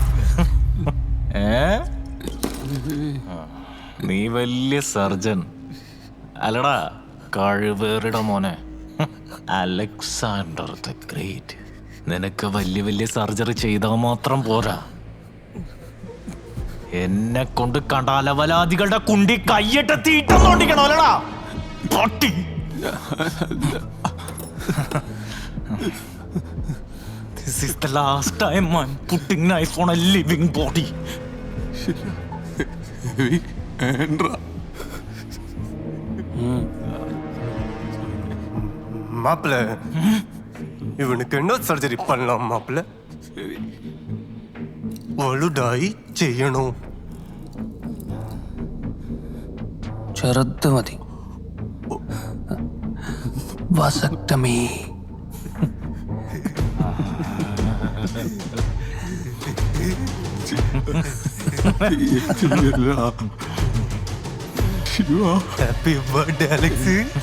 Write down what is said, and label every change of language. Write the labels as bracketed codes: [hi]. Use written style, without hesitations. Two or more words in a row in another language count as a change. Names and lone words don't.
[ml] നീ വലിയ സർജൻ അല്ലടാ, കഴിവേറിട മോനെ. അലക്സാണ്ടർ ദ ഗ്രേറ്റ്. നിനക്ക് വലിയ വലിയ സർജറി ചെയ്താൽ മാത്രം പോരാ, എന്നെ കൊണ്ട് കണ്ടാലവലാദികളുടെ കുണ്ടി കയ്യിട്ട് തീട്ടോണ്ടിക്കണോ അല്ലടാ പട്ടി. [en] This is the last time I'm putting knife on a living body. [ta] மாப்பிள்ள, இவனுக்கு என்ன சர்ஜரி பண்ணலாம் மாப்பிள்ள? [ml] വലുതായി ചെയ്യണോ? ചെറുത് മതി. വസക്തമേ. [en] Happy birthday Alex.